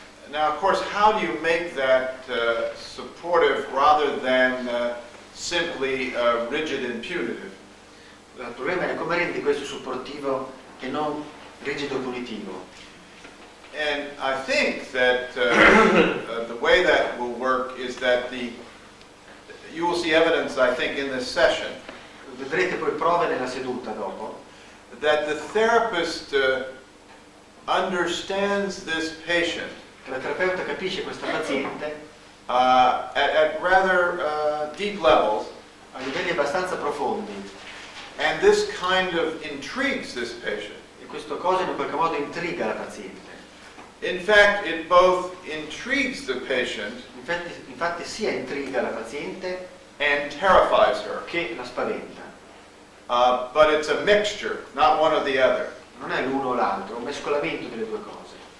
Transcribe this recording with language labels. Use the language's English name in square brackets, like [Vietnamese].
[English] Now, of course, how do you make that supportive rather than simply rigid and punitive? [Italian] Il problema è come rendi questo supportivo e non rigido punitivo. [English] And I think that the way that will work is that you will see evidence, I think, in this session, [Italian] Vedrete poi prove nella seduta dopo, [English] that the therapist understands this patient [Italian] che la terapeuta capisce questa paziente [English] at rather deep levels, [Italian] a livelli abbastanza profondi [English] and this kind of intrigues this patient. [Italian] e questa cosa in qualche modo intriga la paziente. [English] In fact, it both intrigues the patient [Italian] Infatti sia intriga la paziente [English] and terrifies her. [Italian] che la spaventa. [English] But it's a mixture, not one or the other. [Italian] Non è l'uno o l'altro, è un mescolamento delle due cose.